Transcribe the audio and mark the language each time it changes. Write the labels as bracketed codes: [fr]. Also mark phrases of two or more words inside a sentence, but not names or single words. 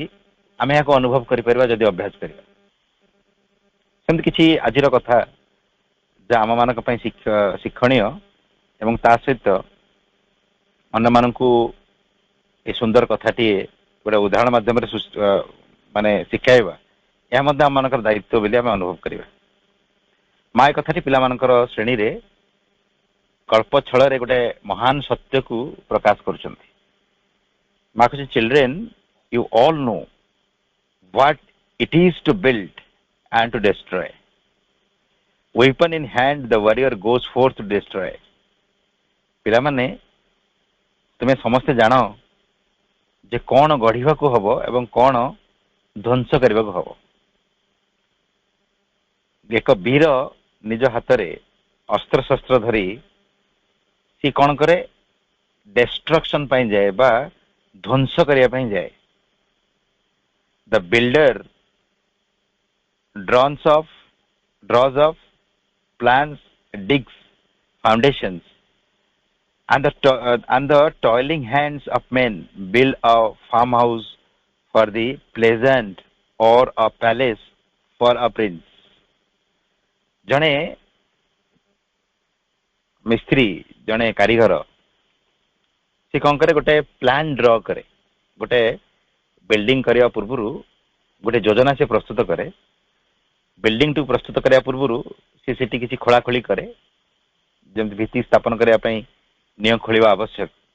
[or] ଆମେ ଏହାକୁ ଅନୁଭବ କରିପାରିବା ଯଦି ଅଭ୍ୟାସ କରିବା। ସେମିତି କିଛି ଆଜିର କଥା ଯାହା ଆମମାନଙ୍କ ପାଇଁ ଶିକ୍ଷଣୀୟ ଏବଂ ତା ସହିତ ଅନ୍ୟମାନଙ୍କୁ ଏ ସୁନ୍ଦର କଥାଟିଏ ଗୋଟେ ଉଦାହରଣ ମାଧ୍ୟମରେ ମାନେ ଶିଖାଇବା, ଏହା ମଧ୍ୟ ଆମମାନଙ୍କର ଦାୟିତ୍ୱ ବୋଲି ଆମେ ଅନୁଭବ କରିବା। ମା ଏ କଥାଟି ପିଲାମାନଙ୍କର ଶ୍ରେଣୀରେ କଳ୍ପ ଛଳରେ ଗୋଟେ ମହାନ ସତ୍ୟକୁ ପ୍ରକାଶ କରୁଛନ୍ତି। ମା କହୁଛି, [en] Children, you all know what it is to build and to destroy. Weapon in hand, the warrior goes forth to destroy. [or] ପିଲାମାନେ, ତୁମେ ସମସ୍ତେ ଜାଣ ଯେ କଣ ଗଢିବାକୁ ହବ ଏବଂ କଣ ଧ୍ୱଂସ କରିବାକୁ ହବ। ଏକ ବୀର ନିଜ ହାତରେ ଅସ୍ତ୍ରଶସ୍ତ୍ର ଧରି ସେ କଣ କରେ? ଡେଷ୍ଟ୍ରକ୍ସନ ପାଇଁ ଯାଏ ବା ଧ୍ୱଂସ କରିବା ପାଇଁ ଯାଏ। [en] The builder draws of plans, digs foundations, and the toiling hands of men build a farmhouse for the pleasant or a palace for a prince. [or] ଜଣେ ମିସ୍ତ୍ରୀ, ଜଣେ କାରିଗର, ସେ କଣ କରେ? ଗୋଟେ [en] plan draw [or] କରେ। ଗୋଟେ ବିଲ୍ଡିଂ କରିବା ପୂର୍ବରୁ ଗୋଟେ ଯୋଜନା ସେ ପ୍ରସ୍ତୁତ କରେ। ବିଲ୍ଡିଂଟିକୁ ପ୍ରସ୍ତୁତ କରିବା ପୂର୍ବରୁ ସେ ସେଠି କିଛି ଖୋଳାଖୋଳି କରେ, ଯେମିତି ଭିତ୍ତି ସ୍ଥାପନ କରିବା ପାଇଁ ନିଅ ଖୋଳିବା ଆବଶ୍ୟକ।